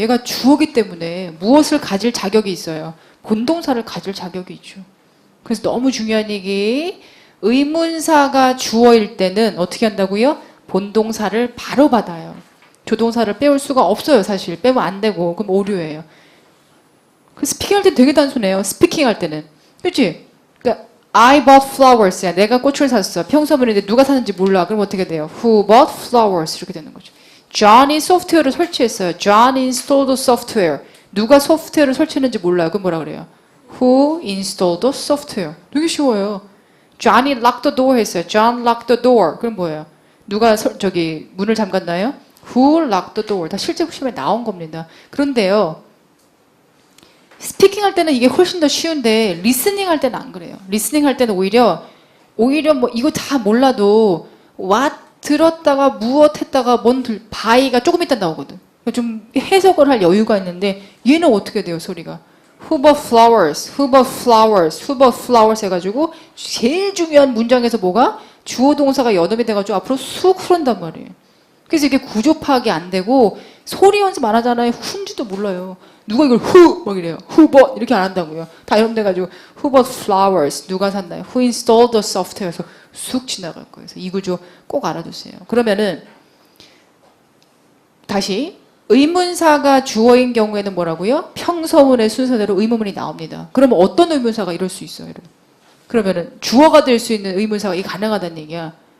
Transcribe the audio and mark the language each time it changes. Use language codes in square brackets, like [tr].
[ko] 얘가 주어기 때문에 무엇을 가질 자격이 있어요. 본동사를 가질 자격이 있죠. 그래서 너무 중요한 얘기. 의문사가 주어일 때는 어떻게 한다고요? 본동사를 바로 받아요. 조동사를 빼올 수가 없어요. 사실 빼면 안 되고 그럼 오류예요. 그 스피킹 할 때 되게 단순해요. 스피킹 할 때는 그렇지? 그러니까 [en] I bought flowers야. [ko] 내가 꽃을 샀어. 평서문인데 누가 샀는지 몰라. 그럼 어떻게 돼요? [en] Who bought flowers [ko] 이렇게 되는 거죠. John이 소프트웨어를 설치했어요. [en] John installed software. [ko] 누가 소프트웨어를 설치했는지 몰라요. 그럼 뭐라 그래요? [en] Who installed the software. [ko] 되게 쉬워요. John이 [en] lock the door [ko] 했어요. [en] John locked the door. [ko] 그럼 뭐예요? 누가 문을 잠갔나요? [en] Who locked the door? [ko] 다 실제 시험에 나온 겁니다. 그런데요. 스피킹 할 때는 이게 훨씬 더 쉬운데 리스닝 할 때는 안 그래요. 리스닝 할 때는 오히려 뭐 이거 다 몰라도 what 들었다가 무엇 했다가 by가 조금 있다 나오거든. 좀 해석을 할 여유가 있는데 얘는 어떻게 돼요 소리가? [en] Who bought flowers? Who bought flowers? Who bought flowers [ko] 해가지고 제일 중요한 문장에서 뭐가? 주어 동사가 연음이 돼가지고 앞으로 쑥 흐른단 말이에요. 그래서 이게 구조 파악이 안 되고 소리 연습 안 하잖아요. 훈지도 몰라요. 누가 이걸 who 막 이래요. [en] Who bought [ko] 이렇게 안 한다고요. 다 연음돼가지고 [en] Who bought flowers? [ko] 누가 샀나요? [en] Who installed the software [ko] 에서 쑥 지나갈 거예요. 그래서 이 구조 꼭 알아두세요. 그러면은 다시 의문사가 주어인 경우에는 뭐라고요? 평서문의 순서대로 의문문이 나옵니다. 그러면 어떤 의문사가 이럴 수 있어요, 여러분? 그러면은 주어가 될 수 있는 의문사가 이게 가능하다는 얘기야.